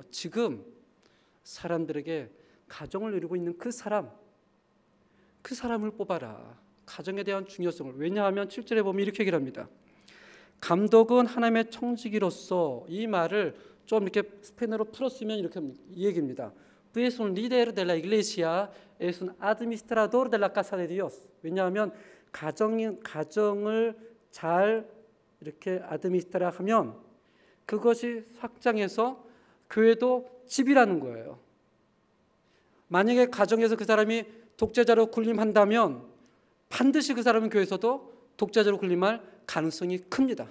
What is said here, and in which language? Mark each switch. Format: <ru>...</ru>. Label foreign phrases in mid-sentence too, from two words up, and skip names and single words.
<ko>지금 사람들에게 가정을 이루고 있는 그 사람을 뽑아라. 가정에 대한 중요성을. 왜냐하면 7절에 보면 이렇게 얘기를 합니다. 감독은 하나님의 청지기로서, 이 말을 좀 이렇게 스페인어로 풀었으면 이렇게 이 얘기입니다.</ko> <es>Tú eres un líder de la iglesia, es un administrador de la casa de Dios.</es> <ko>왜냐하면 가정을 잘 이렇게 아드미스트라 하면 그것이 확장해서 교회도 집이라는 거예요. 만약에 가정에서 그 사람이 독재자로 군림한다면 반드시 그 사람은 교회에서도 독재자로 군림할 가능성이 큽니다.</ko>